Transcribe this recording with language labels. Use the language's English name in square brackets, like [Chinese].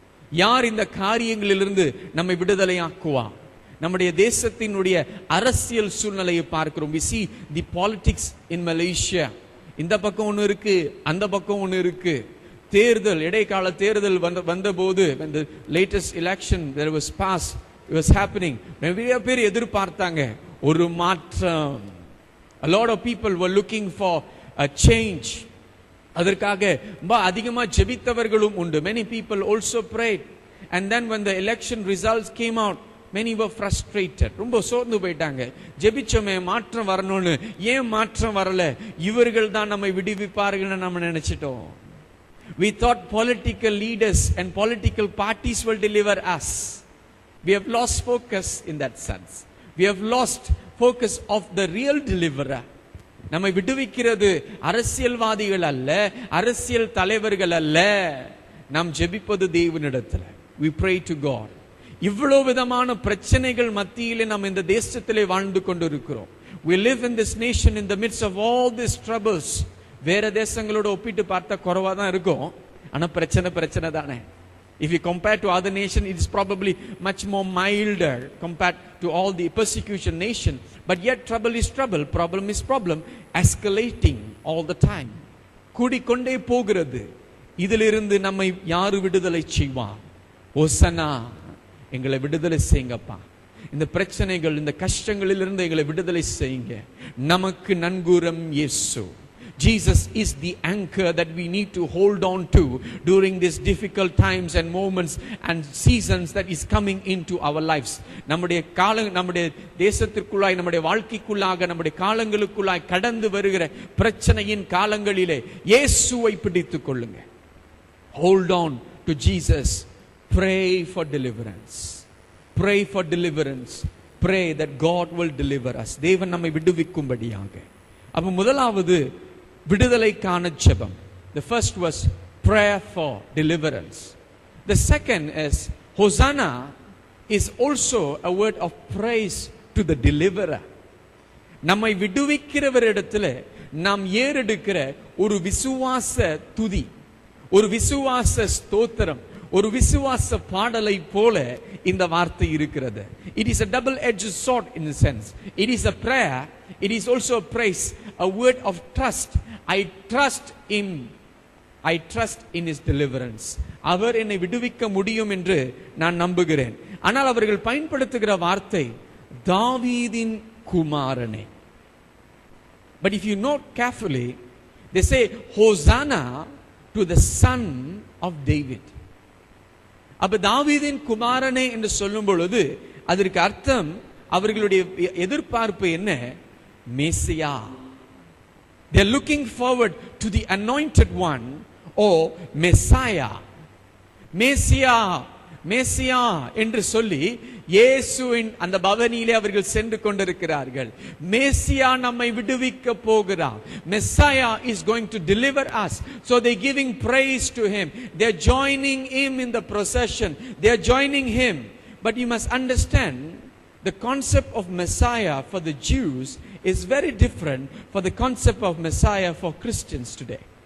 [Tamil] யார் இந்த காரியங்களிலிருந்து நம்மை விடுதலையாக்குவான்? நம்முடைய தேசத்தினுடைய அரசியல் சூழ்நிலையை பார்க்கிறோம். [English] We see the politics in Malaysia. [Tamil] இந்த பக்கம் ஒன்று இருக்கு, அந்த பக்கம் ஒன்று இருக்கு. தேர்தல், இடைக்கால தேர்தல் வந்தபோது, [English] when the latest election there was passed, it was happening, [Tamil] நிறைய பேர் எதிர்பார்த்தாங்க ஒரு மாற்றம். [English] A lot of people were looking for a change. [Tamil] அதற்காக அதிகமா ஜெபித்தவர்களும் உண்டு. [English] Many people also prayed. And then when the election results came out, many were frustrated. [Tamil] ரொம்ப சோர்ந்து போயிட்டாங்க. ஜெபிச்சோமே மாற்றம் வரணும்னு, ஏன் மாற்றம் வரல? இவர்கள் தான் நம்மை விடுவிப்பார்கள்னு நம்ம நினைச்சிட்டோம். [English] We thought political leaders and political parties will deliver us. We have lost focus in that sense. We have lost focus of the real deliverer. [Tamil] நம்மை விடுவிக்கிறது அரசியல்வாதிகள் அல்ல, அரசியல் தலைவர்கள் அல்ல. நாம் ஜெபிப்பது தேவனிடத்தில். [English] We pray to God. [Tamil] இவ்வளவு விதமான பிரச்சனைகள் மத்தியிலே நாம் இந்த தேசத்திலே வாழ்ந்து கொண்டிருக்கிறோம். [English] We live in this nation in the midst of all these troubles. [Tamil] வேற தேசங்களோட ஒப்பிட்டு பார்த்தா குறைவா தான் இருக்கும், ஆனா பிரச்சனை தானே. [English] If you compare to other nations, it is probably much more milder compared to all the persecution nation. But yet trouble is trouble, problem is problem, escalating all the time. [Tamil] கூடிக்கொண்டே போகிறது. இதிலிருந்து நம்மை யாரு விடுதலை செய்வார்? ஓசனா, எங்களை விடுதலை செய்யுங்கப்பா. இந்த பிரச்சனைகள், இந்த கஷ்டங்களிலிருந்து எங்களை விடுதலை செய்யுங்க. நமக்கு நன்குரம் இயேசு. [English] Jesus is the anchor that we need to hold on to during these difficult times and moments and seasons that is coming into our lives. [Tamil] நம்முடைய தேசத்திற்குள்ளாய், நம்முடைய வாழ்க்கைக்குள்ளாக, நம்முடைய காலங்களுக்குள்ளாய் கடந்து வருகிற பிரச்சனையின் காலங்களிலே இயேசுவை பிடித்துக் கொள்ளுங்க. [English] Hold on to Jesus. Pray for deliverance. Pray for deliverance. Pray that God will deliver us. [Tamil] தேவன் நம்மை விடுவிக்கும்படியாக. அப்ப முதலாவது விடுதலைக்கான ஜெபம். [English] The first was prayer for deliverance. The second is Hosanna is also a word of praise to the deliverer. [Tamil] நம்மை விடுவிக்கிறவரிடத்தில் நாம் ஏறெடுக்கிற ஒரு விசுவாச துதி, ஒரு விசுவாச ஸ்தோத்திரம், ஒரு விசுவாச பாடலை போல இந்த வார்த்தை இருக்கிறது. [English] It is a double-edged sword in a sense. It is a prayer. It is also a praise, a word of trust. I trust him. I trust in his deliverance. [Tamil] அவர் என்னை விடுவிக்க முடியும் என்று நான் நம்புகிறேன். ஆனால் அவர்கள் பயன்படுத்துகிற வார்த்தை தாவீதின் குமாரனே. [English] But if you note carefully, they say Hosanna to the son of David. [Tamil] அப்ப தாவீதின் குமாரனே என்று சொல்லும் பொழுது அதற்கு அர்த்தம், அவர்களுடைய எதிர்பார்ப்பு என்ன? மேசியா. [English] They are looking forward to the anointed one or Messiah. [Tamil] மேசியா, மேசியா என்று சொல்லி இயேசுவின் அந்த பவனியிலே அவர்கள் சென்று கொண்டிருக்கிறார்கள். மேசியா நம்மை விடுவிக்க போகிறார். [English] Messiah is going to deliver us. So they are giving praise to him. They are joining him in the procession. They are joining him. But you must understand, the concept of Messiah for the Jews is very different for the concept of Messiah for Christians today.